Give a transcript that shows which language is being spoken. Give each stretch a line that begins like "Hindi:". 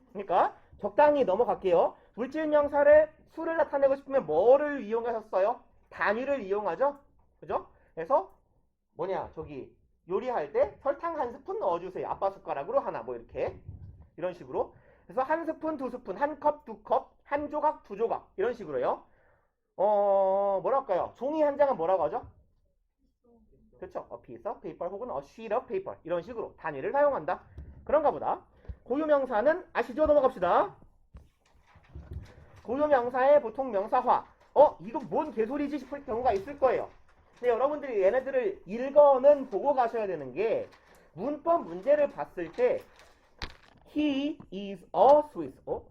Korean: 그러니까 적당히 넘어갈게요. 물질 명사를 수를 나타내고 싶으면 뭐를 이용하셨어요? 단위를 이용하죠. 그죠? 그래서 뭐냐 저기 요리할 때 설탕 한 스푼 넣어주세요. 아빠 숟가락으로 하나 뭐 이렇게 이런 식으로. 그래서 한 스푼, 두 스푼, 한 컵, 두 컵, 한 조각, 두 조각 이런 식으로요. 뭐랄까요? 종이 한 장은 뭐라고 하죠? 그렇죠.
English: A piece of paper
Korean: 혹은
English: a sheet of paper
Korean: 이런 식으로 단위를 사용한다. 그런가 보다. 고유명사는 아시죠? 넘어갑시다. 고유명사의 보통 명사화. 이거 뭔 개소리지 싶을 경우가 있을 거예요. 근데 여러분들이 얘네들을 읽어는 보고 가셔야 되는 게 문법 문제를 봤을 때
English: He is a Swiss.